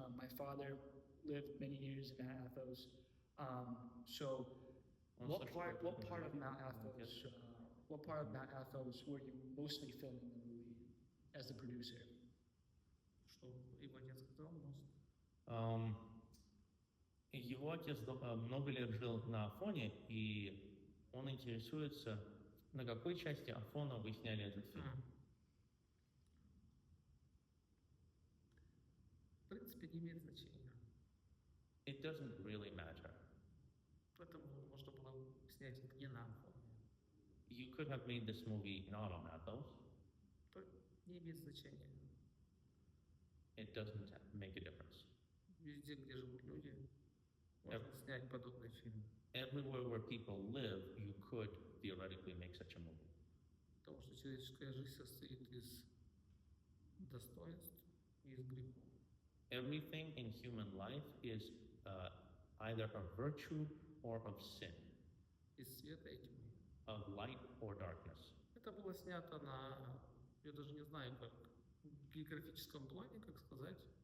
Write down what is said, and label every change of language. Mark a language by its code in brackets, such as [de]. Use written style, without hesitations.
[en] My father lived many years in Mount Athos. So, what part of Mount Athos? What part of Mount Athos were you mostly filming the movie as the producer? [ru] Что его отец сказал, most. Его отец много лет жил на Афоне, и он интересуется, на какой части Афона вы сняли этот фильм. В принципе, не имеет значения. [en] It doesn't really matter. [ru] Поэтому можно было снять не на Афоне. [en] You could have made this movie not on Athos. [ru] Не имеет значения. [en] It doesn't make a difference. [ru] Везде, где живут люди, можно снять подобный фильм. [en] Everywhere where people live, you could theoretically make such a movie. [ru] Потому что человеческая жизнь состоит из достоинств и из грехов. [en] Everything in human life is either a virtue or of sin, [ru] Из света и тьмы. [en] of light or darkness. [ru] Это было снято на, я даже не знаю, как в географическом плане, как сказать.